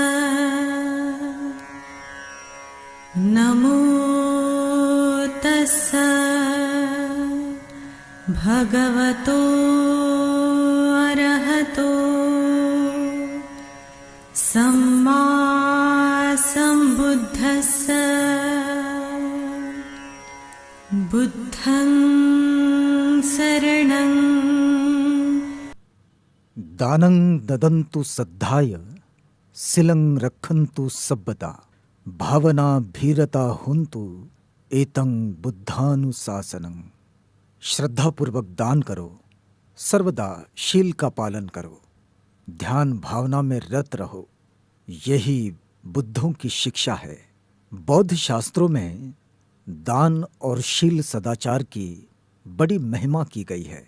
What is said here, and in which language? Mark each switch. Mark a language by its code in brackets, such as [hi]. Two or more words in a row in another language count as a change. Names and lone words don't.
[pi] नमो तस्स भगवतो अरहतो सम्मा सम्बुद्धस्स। बुद्धं शरणं। दानं ददन्तु सद्धाय शिलं रक्षन्तु सब्बदा भावना भीरता हुन्तु एतं बुद्धानुशासनं। [hi] श्रद्धापूर्वक दान करो, सर्वदा शील का पालन करो, ध्यान भावना में रत रहो, यही बुद्धों की शिक्षा है। बौद्ध शास्त्रों में दान और शील सदाचार की बड़ी महिमा की गई है।